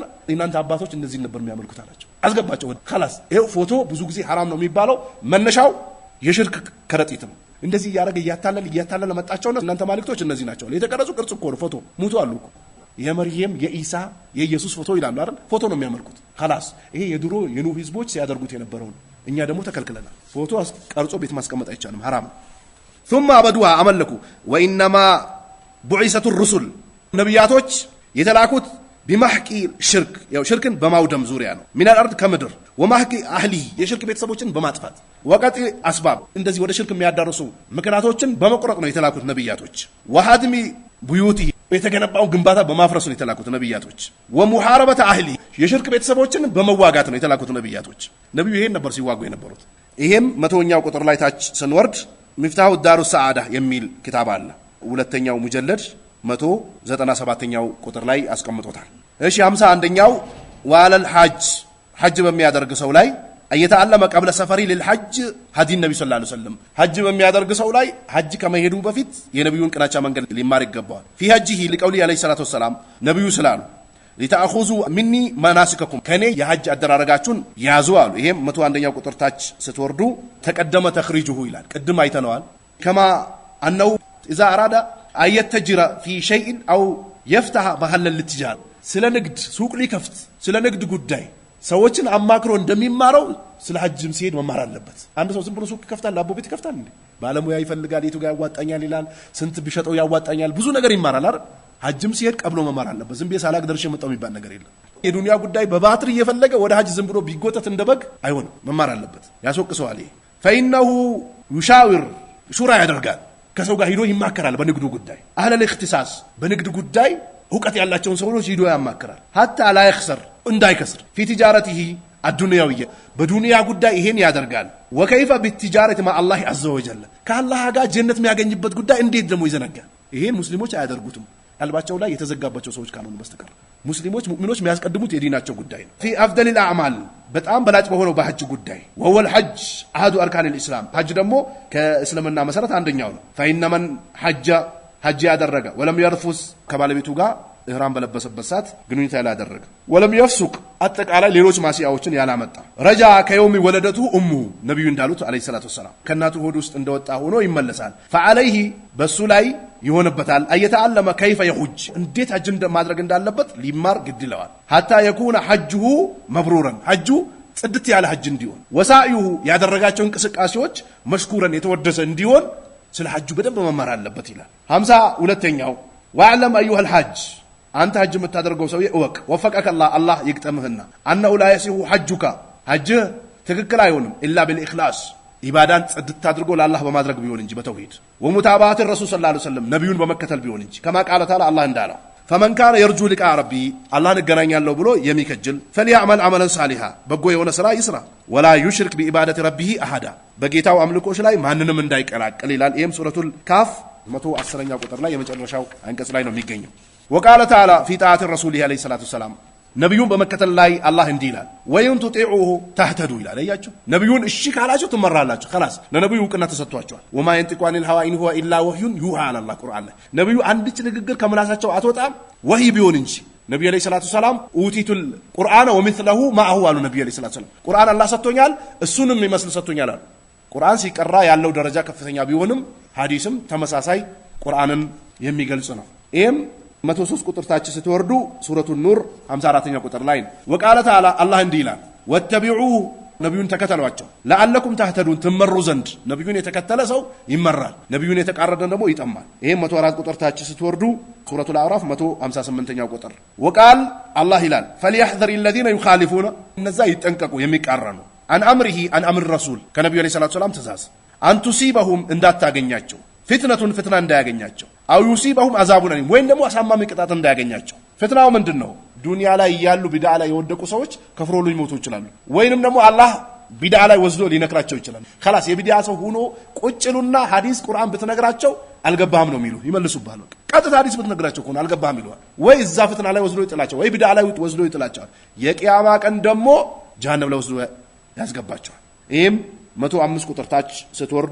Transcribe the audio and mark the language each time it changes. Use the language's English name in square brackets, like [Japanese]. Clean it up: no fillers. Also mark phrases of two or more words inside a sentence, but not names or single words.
[Amharic] እናንተ አባቶች እንደዚህ ነበር የሚያመልኩት አላቸው። አስገባቸው። خلاص ይሄው ፎቶ ብዙ ጊዜ حرام ነው የሚባለው መነሻው የሽርክ ከረጢት ነው። እንደዚህ ያረገ ያታለለ መጣቸውና እናንተ ማልክቶች እነዚህ ናቸው። የተቀረጹ ቅርጽ እኮ ነው ፎቶ ሙቱ አሉ እኮ የመርየም የኢሳ የኢየሱስ ፎቶ ይላሉ አይደል? ፎቶ ነው የሚያመልኩት። خلاص ይሄ የድሮ የኑህ ህዝቦች ሲያደርጉት የነበረው ነው። እኛ ደግሞ ተከልክለናል። ፎቶ ቀርጾ ቤት ማስቀመጥ አይቻልም፣ حرام። [Arabic] ثم عبدوها [Amharic] አመለኩ [Arabic] وانما بعثت الرسل [Amharic] ነብያቶች የተላኩት بمحق ሽርክ ያው ሽርክን በማውደም ዙሪያ ነው። [Arabic] من الارض [Amharic] ከምድር [Arabic] ومحق اهله [Amharic] የሽርክ ቤተሰቦችን በማጥፋት [Arabic] وقطع أسباب [Amharic] እንደዚህ ወደ ሽርክ የሚያዳርሱ ምክንያቶችን በመቁረጥ ነው የተላኩት ነብያቶች። [Arabic] وهدم بيوته [Amharic] የተገነባው ግንባታ በማፍረስ ነው የተላኩት ነብያቶች። [Arabic] ومحاربه اهله [Amharic] የሽርክ ቤተሰቦችን በመዋጋት ነው የተላኩት ነብያቶች። ነብዩ ይሄን ነበር ሲዋጉ የነበሩት። ይሄም 100ኛው ቁጥር ላይ ታች ስንወርድ [Arabic] مفتاح الدار السعاده [Amharic] የሚል kitab አለ። ሁለተኛው ሙጀለድ 197ኛው ቁጥር ላይ አስቀምጦታል። እሺ 51ኛው [Arabic] وعلى الحاج [Amharic] በሚያደርግ ሰው ላይ [Arabic] أن يتعلم قبل سفره للحج هدي [Amharic] ነብዩ [Arabic] صلى الله عليه وسلم [Amharic] ሐጅ በሚያደርግ ሰው ላይ ሐጅ ከመሄዱ በፊት የነብዩን ቅናቻ መንገድ ሊማር ይገባዋል። [Arabic] في حجه لقول عليه الصلاه والسلام [Amharic] ነብዩ ስላሉ [Arabic] لتاخذوا مني مناسككم [Amharic] ከኔ የሐጅ አደራረጋችሁን ያዙ አሉ። ይሄም 101ኛው ቁጥር ታች ስትወርዱ ተቀደመ ተخريجه ይላል። ቅድም አይተነዋል። [Arabic] كما انه اذا اراد ايتجر في شيء او يفتح محل التجاره [Amharic] ስለ ንግድ ሱቅ ሊከፍት ስለ ንግድ ጉዳይ ሰዎችን አማክሮ እንደሚማረው ስለ ሐጅም ሲሄድ መማር አለበት። አንድ ሰው ዝም ብሎ ሱቅ ይከፍታል፣ ላቦ ቤት ይከፍታል እንዴ? ባለሙያ ይፈልጋል፣ የቱ ጋር ያዋጣኛል ይላል፣ ስንት ቢሸጠው ያዋጣኛል፣ ብዙ ነገር ይማራል አይደል? ሐጅም ሲሄድ ቀብሎ መማር አለበት። ዝም ብዬ ሳላቅ ደርሼ መጣው የሚባል ነገር የለም። የዱንያ ጉዳይ በባትሪ እየፈለገ ወደ ሐጅ ዝም ብሎ ቢጎተት እንደበግ አይሆንም፣ መማር አለበት። ያስወቅሰዋል። ይሄ [Arabic] فإنه يشاور [Amharic] ሹራ ያደርጋል፣ ከሰው ጋር ሂዶ ይማከራል በንግዱ ጉዳይ። [Arabic] أهل الاختصاص [Amharic] በንግድ ጉዳይ ዕውቀት ያላቸውን ሰዎች ሂዶ ያማከራል። [Arabic] حتى لا يخسر [Amharic] እንዳይከስር [Arabic] في تجارته الدنيويه [Amharic] በዱንያ ጉዳይ ይሄን ያደርጋል። [Arabic] وكيف بالتجاره مع الله عز وجل [Amharic] ከአላህ ጋር ጀነት የሚያገኝበት ጉዳይ እንዴት ደግሞ ይዘነጋል? ይሄን ሙስሊሞች አያደርጉትም፣ ቀልባቸው ላይ የተዘጋባቸው ሰዎች ካልሆኑ በስተቀር። ሙስሊሞች ሙእሚኖች የሚያስቀድሙት የዲናቸው ጉዳይ ነው። [Arabic] في افضل الاعمال [Amharic] በጣም በላጭ በሆነው በሐጅ ጉዳይ [Arabic] وهو الحج احد اركان الاسلام [Amharic] ሐጅ ደግሞ ከእስልምና መሰረት አንደኛው ነው። [Arabic] فإن من [Amharic] ሐጅ ያደረገ [Arabic] ولم يرفث [Amharic] ከባለቤቱ ጋር ኢህራም በለበሰበት ሰዓት ግንኙነት ያላደረገ [Arabic] ولم يفسق [Amharic] አጠቃላይ ሌሎች ማሲያዎችን ያላመጣ [Arabic] رجع كيوم ولدته أمه [Amharic] ነብዩ እንዳሉት [Arabic] عليه الصلاة والسلام [Amharic] ከናቱ ሆድ ውስጥ እንደወጣ ሆኖ ይመለሳል። فعليه በሱ ላይ ይሆንበታል [Arabic] أن يتعلم كيف يحج [Amharic] እንዴት ሐጅ ማድረግ እንዳለበት ሊማር ግድ ይለዋል። [Arabic] حتى يكون حجه مبرورا [Amharic] ሐጁ ጽድት ያለ ሐጅ እንዲሆን ወሳኢሁ ያደረጋቸው እንቅስቃሴዎች መሽኩረን የተወደሰ እንዲሆን ስለ ሐጁ በደንብ መማር አለበት ይላል። 52ኛው [Arabic] واعلم ايها الحاج [Amharic] አንተ ሐጅ የምታደርገው ሰው እወቅ [Arabic] وفقك الله [Amharic] ይግጠምህና [Arabic] أنه لا يصح حجك [Amharic] ሐጅ ትክክል አይሆንም [Arabic] إلا بالإخلاص [Amharic] ኢባዳን ጽድት አድርጎ ለአላህ በማድረግ ቢሆን እንጂ በተውሂድ [Arabic] ومتابعه الرسول صلى الله عليه وسلم [Amharic] ነብዩን በመከተል ቢሆን እንጂ [Arabic] كما قال تعالى [Amharic] አላህ እንዳለው [Arabic] فمن كان يرجو لقاء ربي الله [Amharic] እንገናኛለሁ ብሎ የሚከጅል [Arabic] فليعمل عملا صالحا [Amharic] በጎ የሆነ ስራ ይስራ [Arabic] ولا يشرك بعباده ربه احد [Amharic] በጌታው አምልኮች ላይ ማንንም እንዳይቀላቀል ይላል። ይሄም ሱረቱል ካፍ 110ኛ ቁጥር ላይ የመጨረሻው አንቀጽ ላይ ነው የሚገኘው። [Arabic] وقال تعالى في طاعه الرسول عليه الصلاه والسلام [Amharic] ነብዩን በመከተል ላይ አላህ እንዲህ ይላል [Arabic] وَإِن تُطِيعُوهُ تَهْتَدُوا [Amharic] ይላል። አያችሁ ነብዩን እሺ ካላችሁ ትመራላችሁ። خلاص ለነብዩ ዕውቅና ተሰጥቷቸዋል። [Arabic] وما ينطق عن الهوى إن هو إلا وحي يوحى على الله [Amharic] ቁርአን ላይ ነብዩ አንድች ንግግር ከምላሳቸው አትወጣም ወህይ ቢሆን እንጂ። ነብዩ [Arabic] عليه الصلاة السلام أوتيت القرآن ومثله معه [Amharic] አሉ። ነብዩ [Arabic] عليه الصلاة السلام [Amharic] ቁርአን አላህ ሰጥቶኛል እሱንም ይመስል ሰጥቶኛል አሉ። ቁርአን ሲቀራ ያለው ደረጃ ከፍተኛ ቢሆንም ሐዲስም ተመሳሳይ ቁርአንን የሚገልጽ ነው። ይሄም 103 ቁጥር ታች ስትወርዱ ሱረቱ ኑር 54ኛ ቁጥር ላይ ነው። [Arabic] وقال تعالى [Amharic] አላህ እንዲህ ይላል ወተቢዑ ነብዩን ተከተሏቸው [Arabic] لعلكم تهتدون [Amharic] ትመሩ ዘንድ። ነብዩን የተከተለ ሰው ይመራል፣ ነብዩን የተቃረደ ደግሞ ይጠማል። ይሄም 104 ቁጥር ታች ስትወርዱ ሱረቱ አዕራፍ 158ኛው ቁጥር [Arabic] وقال الله [Amharic] ይላል [Arabic] فليحذر الذين يخالفون [Amharic] እነዛ ይጠንቀቁ የሚቃረኑ [Arabic] عن أمره عن أمر رسول [Amharic] ከነብዩ [Arabic] عليه الصلاة السلام [Amharic] ትእዛዝ [Arabic] أن تصيبهم [Amharic] እንዳታገኛቸው ፊትነቱን ፍትና እንዳያገኛቸው [Arabic] أو يصيبهم عذاب أليم [Amharic] ወይም ደግሞ አሳማሚ ቅጣት እንዳያገኛቸው። ፍትናው ምንድነው? ዱንያ ላይ ያሉ ቢድዓ ላይ የወደቁ ሰዎች ከፍሮ ሊሞቱ ይችላሉ። ወይንም ደግሞ አላህ ቢድዓ ላይ ወስዶ ሊነክራቸው ይችላል። خلاص የቢድዓ ሰው ሆኖ ቁጭሉና ሐዲስ ቁርአን ብትነግራቸው አልገባህም ነው የሚሉ ይመልሱብሃል። ቀጥታ ሐዲስ ብትነግራቸው ከሆነ አልገባህም ይሏል። ወይ እዛ ፍትና ላይ ወስዶ ይጥላቸው፣ ወይ ቢድዓ ላይ ወስዶ ይጥላቸዋል። የቂያማ ቀን ደግሞ ጀሃነም ላይ ወስዶ ያስገባቸዋል። ይሄም 105 ቁጥር ታች ስትወርዱ